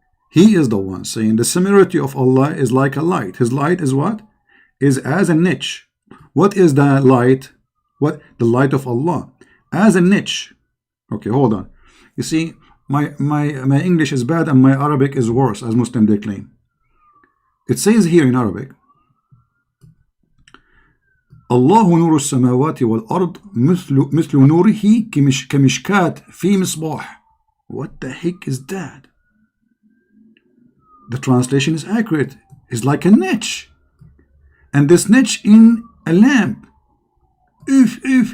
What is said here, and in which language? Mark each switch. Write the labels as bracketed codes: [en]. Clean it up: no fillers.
[en] He is the one saying the similarity of Allah is like a light. His light is what? Is as a niche. What is the light? What? The light of Allah. As a niche. Okay, hold on. You see, my English is bad and my Arabic is worse, as Muslims they claim. It says here in Arabic, [ar] الله نور السماوات والأرض مثل نوره كمشكات في مصباح. [en] What the heck is that? The translation is accurate. It's like a niche, and this niche in a lamp. If.